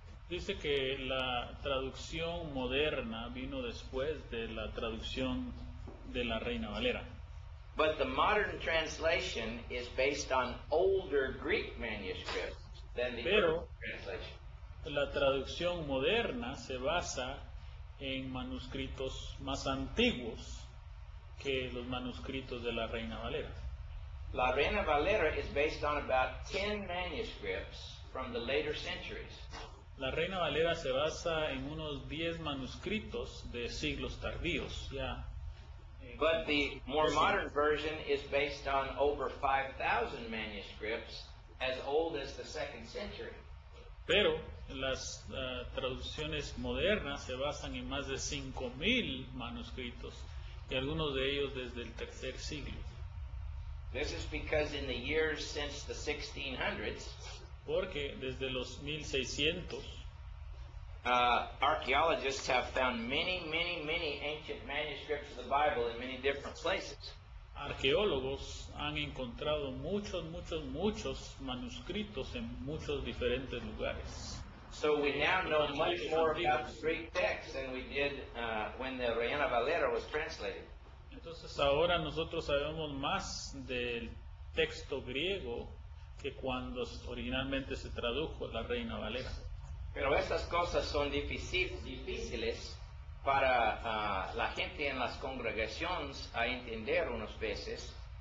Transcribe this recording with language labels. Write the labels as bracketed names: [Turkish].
[Spanish] dice que la traducción moderna vino después de la traducción de la Reina Valera. [English] but the modern translation is based on older Greek manuscripts than the [Spanish] Pero- [English] original translation. [Spanish] La traducción moderna se basa en manuscritos más antiguos que los manuscritos de la Reina Valera. [English] La Reina Valera is based on about 10 manuscripts from the later centuries. [Spanish] La Reina Valera se basa en unos 10 manuscritos de siglos tardíos, ya. [English] But the more modern version is based on over 5,000 manuscripts as old as the 2nd century. [Spanish] Pero las traducciones modernas se basan en más de 5.000 manuscritos, y algunos de ellos desde el tercer siglo. [English] This is because in the years since the 1600s, [Spanish] Porque desde los 1600 [English] archaeologists have found many ancient manuscripts of the Bible in many different places. [Spanish] arqueólogos han encontrado muchos manuscritos en muchos diferentes lugares. [English] So we now know much more about the Greek text than we did when the Reina Valera was translated. [Spanish] Entonces ahora nosotros sabemos más del texto griego que cuando originalmente se tradujo la Reina Valera. Pero estas cosas son difíciles para la gente en las congregaciones a entender unas veces.